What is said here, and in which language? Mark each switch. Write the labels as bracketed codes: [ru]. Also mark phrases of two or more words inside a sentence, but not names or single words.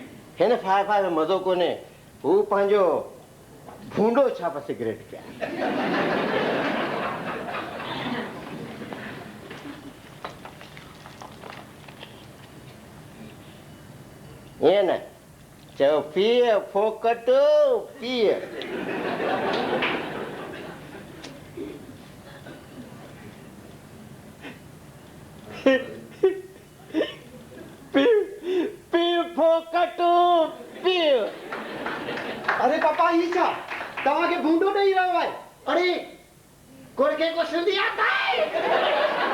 [sd] हिन फाय में मज़ो कोन्हे। हू पंहिंजो भूंडो छाप सिगरेट पिया। ईअं न चयो पीअ फोकट पीअ। अरे पापा ही छा तव्हांखे भूंडो ॾेई रहियो आहे? [hi] अरे गुड़के को सिंधी आता है।